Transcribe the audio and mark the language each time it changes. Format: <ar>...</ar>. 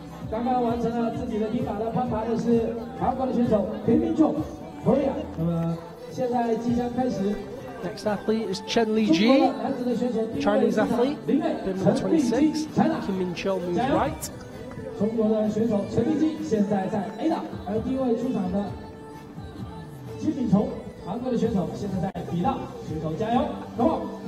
<zh>刚刚完成了自己的第一把的攀爬的是韩国的选手平民秀 Korea。那么现在即将开始。</zh> <en>Next athlete is Chen Li-ji, Chinese athlete, been number 26. Kim Min Chol moves right.</en> <zh>中国的选手陈立基现在在 A 档，而第一位出场的金敏崇，韩国的选手现在在 B 档，选手加油 ，</zh> <en>Come on！</en>